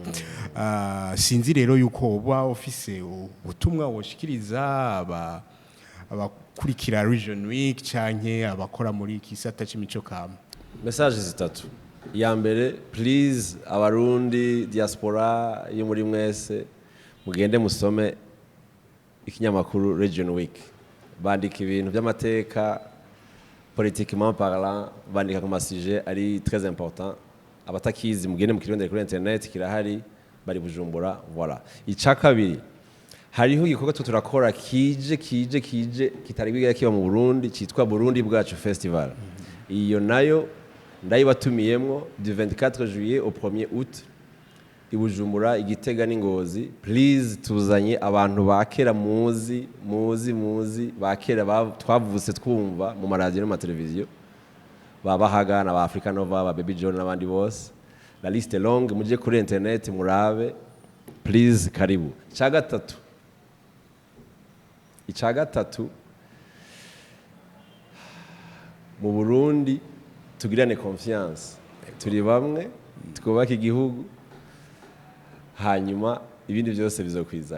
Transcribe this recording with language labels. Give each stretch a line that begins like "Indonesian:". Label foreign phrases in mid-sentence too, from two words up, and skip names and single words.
Rundi: Sinzi rero yuko uba ofise ubutumwa woshikiriza abakurikira Region Week canke abakora muri kisata c'imico kama. Message zitatu. Ya mbere please abarundi diaspora yo muri mwese mugende musome ikinyamakuru Region Week. Bandika ibintu by'amateka
French: politiquement parlant,
Rundi: bandika ku masije ari
French: très important.
Rundi: Abatakizi mugende mukirondera kuri internet kirahari bari Bujumbura. Voilà. Ica kabiri hariho igikorwa turakora kije kitari biga kiba mu Burundi cyitwa Burundi bwacu Festival. Iyo nayo ndayibatumiyemwo
French: du 24 juillet au 1er août
Rundi: i Bujumbura Igitega n'Ingozi. Please tuzanye abantu bakera muzi bakera twavuse twumva mu maradiyo no ma televiziyo babahaga na ba Africa Nova ba Baby John n'abandi bose.
French: La liste est longue
Rundi: muje kuri internet murabe please karibu. Ica gatatu mu Burundi tugirane confiance turi bamwe twubaka igihugu hanyuma ibindi byose bizokwizana.